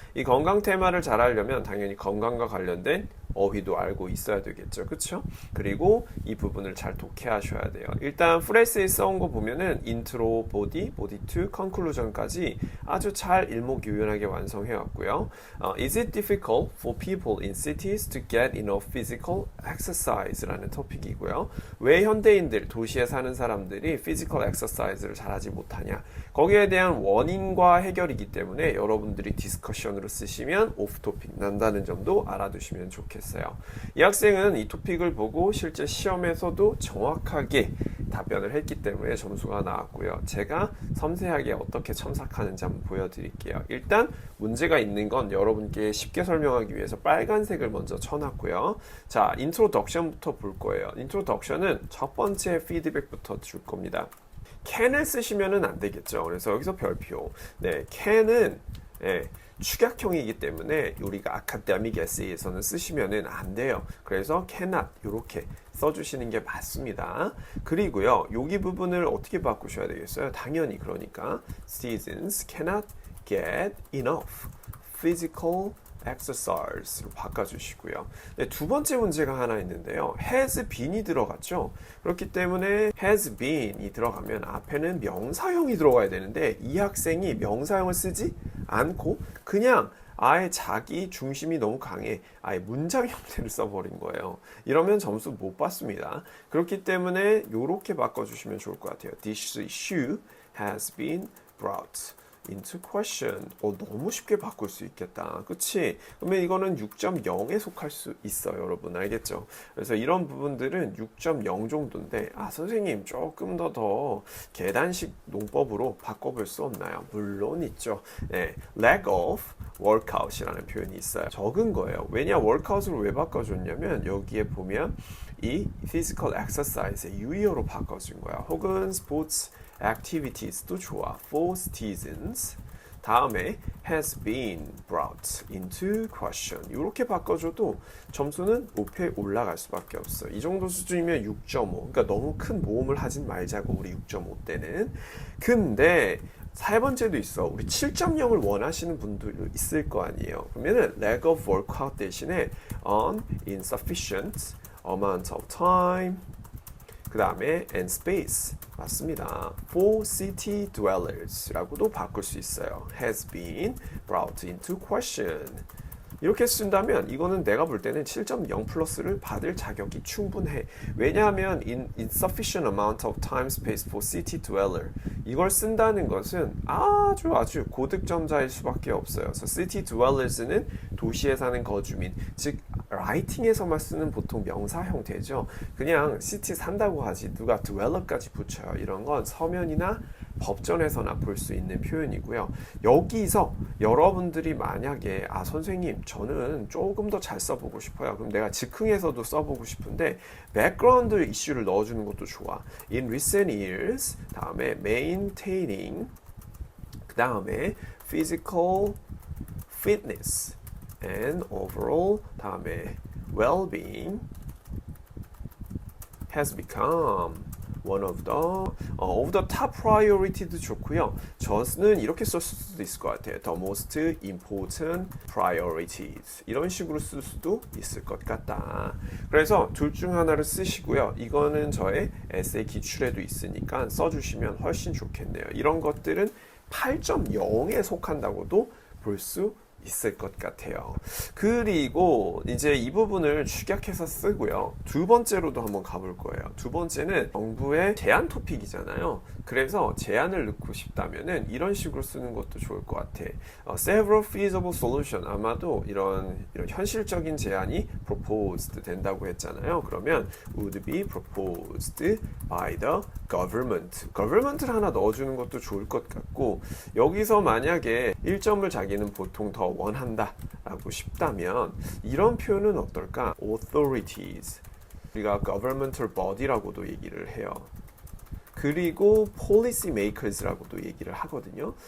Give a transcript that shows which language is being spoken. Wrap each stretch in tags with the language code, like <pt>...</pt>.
<ko>이 건강 테마를 잘 알려면 당연히 건강과 관련된 어휘도 알고 있어야 되겠죠. 그쵸? 그리고 이 부분을 잘 독해하셔야 돼요. 일단 프레스에 써온 거 보면은 인트로, 보디, 보디 2, 컨클루전까지 아주 잘 일목요연하게 완성해 왔고요.</ko> <en>Is it difficult for people in cities to get enough physical exercise?</en> <ko>라는 토픽이고요. 왜 현대인들, 도시에 사는 사람들이 physical exercise를 잘하지 못하냐? 거기에 대한 원인과 해결이기 때문에 여러분들이 디스커션으로 쓰시면 오프 토픽 난다는 점도 알아두시면 좋겠어요. 이 학생은 이 토픽을 보고 실제 시험에서도 정확하게 답변을 했기 때문에 점수가 나왔고요. 제가 섬세하게 어떻게 첨삭하는지 한번 보여드릴게요. 일단 문제가 있는 건 여러분께 쉽게 설명하기 위해서 빨간색을 먼저 쳐놨고요. 자, 인트로덕션부터 볼 거예요. 인트로덕션은 첫 번째 피드백부터 줄 겁니다. can을 쓰시면 안 되겠죠. 그래서 여기서 별표. 네, can은 축약형이기 때문에 우리가 아카데믹 에세이에서는 쓰시면 안 돼요. 그래서 cannot 이렇게 써주시는 게 맞습니다. 그리고요, 여기 부분을 어떻게 바꾸셔야 되겠어요? 당연히 그러니까</ko> <en>citizens cannot get enough physical exercise</en> <ko>로 바꿔주시고요. 네, 두 번째 문제가 하나 있는데요. has been이 들어갔죠. 그렇기 때문에 has been이 들어가면 앞에는 명사형이 들어가야 되는데 이 학생이 명사형을 쓰지 않고 그냥 아예 자기 중심이 너무 강해 아예 문장 형태를 써버린 거예요. 이러면 점수 못 받습니다. 그렇기 때문에 이렇게 바꿔주시면 좋을 것 같아요.</ko> <en>This issue has been brought into question.</en> <ko>너무 쉽게 바꿀 수 있겠다. 그치? 그러면 이거는 6.0에 속할 수 있어요. 여러분 알겠죠? 그래서 이런 부분들은 6.0 정도인데 선생님 조금 더 계단식 농법으로 바꿔볼 수 없나요? 물론 있죠. 네, lack of workout이라는 표현이 있어요. 적은 거예요. 왜냐? workout으로 왜 바꿔줬냐면 여기에 보면 이 physical exercise의 유의어로 바꿔준 거야. 혹은 sports activities도 좋아.</ko> <en>for citizens 다음에 has been brought into question.</en> <ko>이렇게 바꿔줘도 점수는 높이 올라갈 수밖에 없어요. 이 정도 수준이면 6.5. 그러니까 너무 큰 모험을 하진 말자고, 우리 6.5대는. 근데 세 번째도 있어. 우리 7.0을 원하시는 분도 있을 거 아니에요. 그러면은</ko> <en>lack of workout</en> <ko>대신에</ko> <en>on insufficient amount of time,</en> <ko>그 다음에</ko> <en>and space</en> <ko>맞습니다.</ko> <en>For city dwellers</en> <ko>라고도 바꿀 수 있어요.</ko> <en>has been brought into question.</en> <ko>이렇게 쓴다면 이거는 내가 볼 때는 7.0 플러스를 받을 자격이 충분해. 왜냐하면</ko> <en>in insufficient amount of time space for city dweller</en> <ko>이걸 쓴다는 것은 아주 고득점자일 수밖에 없어요. 그래서 city dwellers는 도시에 사는 거주민, 즉 라이팅에서만 쓰는 보통 명사 형태죠. 그냥 city 산다고 하지 누가 dweller까지 붙여요. 이런 건 서면이나 법전에서나 볼 수 있는 표현이고요. 여기서 여러분들이 만약에 선생님 저는 조금 더 잘 써보고 싶어요. 그럼 내가 즉흥에서도 써보고 싶은데 백그라운드 이슈를 넣어주는 것도 좋아.</ko> <en>In recent years</en> <ko>다음에</ko> <en>maintaining</en> <ko>그 다음에</ko> <en>physical fitness and overall 다음에 well-being has become one of the top priority</en> <ko>도 좋고요. just는 이렇게 썼을 수도 있을 것 같아요.</ko> <en>the most important priorities</en> <ko>이런 식으로 쓸 수도 있을 것 같다. 그래서 둘 중 하나를 쓰시고요. 이거는 저의 에세이 기출에도 있으니까 써주시면 훨씬 좋겠네요. 이런 것들은 8.0에 속한다고도 볼 수 있을 것 같아요. 그리고 이제 이 부분을 축약해서 쓰고요. 두 번째로도 한번 가볼 거예요. 두 번째는 정부의 제안 토픽이잖아요. 그래서 제안을 넣고 싶다면은 이런 식으로 쓰는 것도 좋을 것 같아.</ko> <en>Several feasible solution</en> <ko>아마도 이런 현실적인 제안이 proposed 된다고 했잖아요. 그러면</ko> <en>would be proposed by the government.</en> <ko>government를 하나 넣어주는 것도 좋을 것 같고 여기서 만약에 1점을 자기는 보통 더 원한다 라고 싶다면 이런 표현은 어떨까? authorities 우리가 governmental body라고도 얘기를 해요. 그리고 policy makers라고도 얘기를 하거든요.</ko>